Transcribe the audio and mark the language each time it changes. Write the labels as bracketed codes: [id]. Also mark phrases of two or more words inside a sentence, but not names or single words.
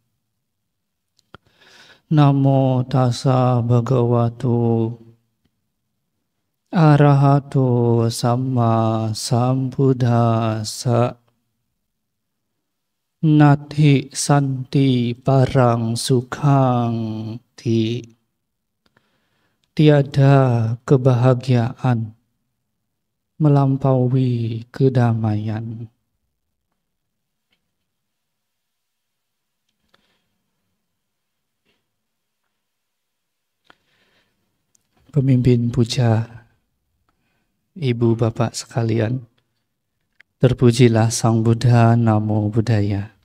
[pi] Namo tassa bhagavato arahato samma sambuddhassa. Nati santi parang sukhang ti. [id] Tiada kebahagiaan melampaui kedamaian. Pemimpin puja, ibu bapak sekalian, terpujilah Sang Buddha, [pi] Namo Buddhaya.